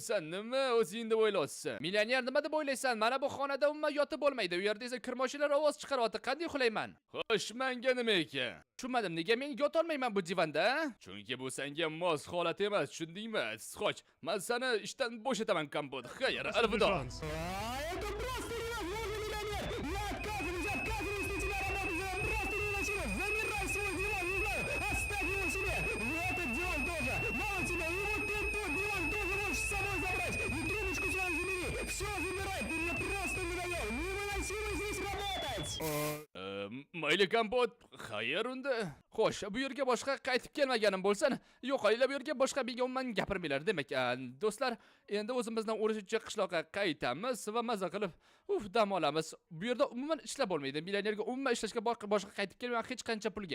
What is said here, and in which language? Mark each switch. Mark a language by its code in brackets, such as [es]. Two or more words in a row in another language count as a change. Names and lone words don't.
[uz] Sen nima o'zingni o'ylayapsan? Millioner nima deb o'ylaysan? Mana bu xonada umuman yotib bo'lmaydi. U yerda esa kirmoshlar ovoz chiqaryapti. Qanday uxlayman? Xo'sh, menga nima ekan? Tushunmadim. Nega men yotolmayman bu divanda? Chunki bu senga mos holat emas, tushundingmi? Soch, men seni ishdan bo'shataman kompot. Xayr, alvido. [ru] Это просто невозможно, миллионер! Я отказываюсь на тебя работать! Я просто не начну! Забирай свой диван, не знаю! Оставь его себе! И этот диван тоже! Мало тебя! И вот тот диван тоже можешь с собой забрать! И трубочку свою забери! Все забирай! Ты мне просто надоел! Невыносимо здесь работать! [uz] Mayli kompot, xayr unda. Xo'sh, bu yerga boshqa qaytib kelmaganim bo'lsin, yo'qolinglar, bu yerga boshqa menga umuman gapirmanglar. Demak, do'stlar, endi o'zimizdan o'rishicha qishloqqa qaytamiz va maza qilib, dam olamiz. Bu yerda umuman ishlab bo'lmaydi. Millionerga umuman ishlashga boshqa qaytib kelmayman hech qancha pulga.